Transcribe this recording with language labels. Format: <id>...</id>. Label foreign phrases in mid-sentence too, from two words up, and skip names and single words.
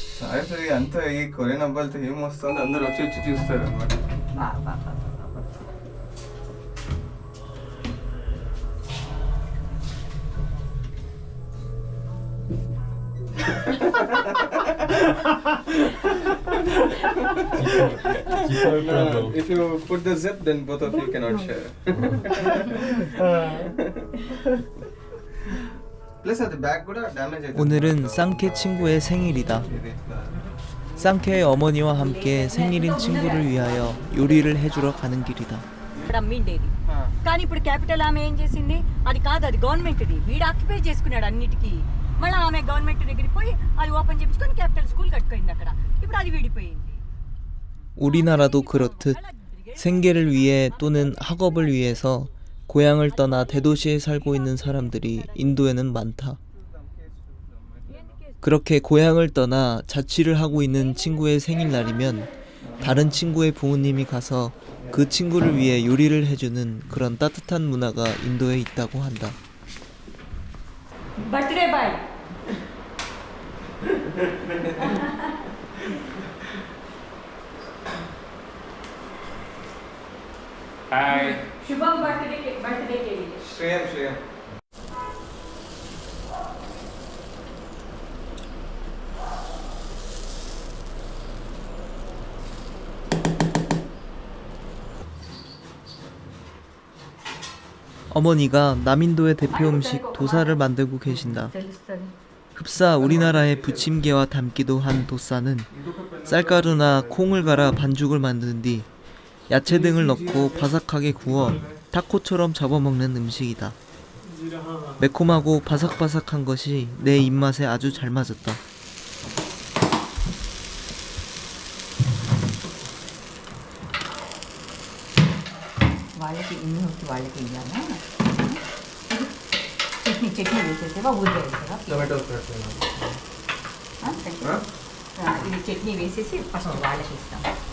<te>యాక్చువల్లీ అంతా ఈ కొరియన్ అబ్బాయిలతో ఏం వస్తుంది అందరూ వచ్చి వచ్చి చూస్తారు అన్నమాట. బా బా బా బా బా.</te> <en>If you put the zip, then both of you cannot share.</en> <te>ప్లస్ అది బ్యాగ్ కూడా డ్యామేజ్ అవుతుంది.</te> <ko>오늘은 쌍케 친구의 생일이다. 쌍케의 어머니와 함께 생일인 친구를 위하여 요리를 해주러 가는 길이다.</ko> <te>ఇక్కడ అమ్మిండేది కానీ ఇప్పుడు క్యాపిటల్ ఆమె ఏం చేసింది, అది కాదు, అది గవర్నమెంట్ది. వీడు ఆక్యుపై చేసుకున్నాడు అన్నిటికీ. మళ్ళీ ఆమె గవర్నమెంట్ దగ్గరికి పోయి అది ఓపెన్ చేయించుకొని క్యాపిటల్ స్కూల్ కట్టుకుంది అక్కడ. ఇప్పుడు అది విడిపోయింది.</te> <ko>우리나라도 그렇듯 생계를 위해 또는 학업을 위해서 고향을 떠나 대도시에 살고 있는 사람들이 인도에는 많다. 그렇게 고향을 떠나 자취를 하고 있는 친구의 생일날이면 다른 친구의 부모님이 가서 그 친구를 위해 요리를 해주는 그런 따뜻한 문화가 인도에 있다고 한다.</ko> <en>birthday boy. హాయ్</en> <hi>శుభం బర్త్డే के लिए.</hi> <te>శ్రేయం</te> <ko>어머니가 남인도의 대표 음식 도사를 만들고 계신다.</ko> <te>తెలుస్తుంది.</te> <ko>흡사 우리나라의 부침개와 닮기도 한 도사는 쌀가루나 콩을 갈아 반죽을 만든 뒤 야채 등을 넣고 바삭하게 구워 타코처럼 잡아먹는 음식이다. 매콤하고 바삭바삭한 것이 내 입맛에 아주 잘 맞았다.</ko> <te>వాళ్ళకి ఇన్ని వచ్చి వాళ్ళకి ఇవ్వాలా? చట్నీ వేసేసేవా, ఊరికే వేసేవా? టొమాటో ఇది చట్నీ వేసేసి ఫస్ట్ వాళ్ళకి ఇస్తాం.</te>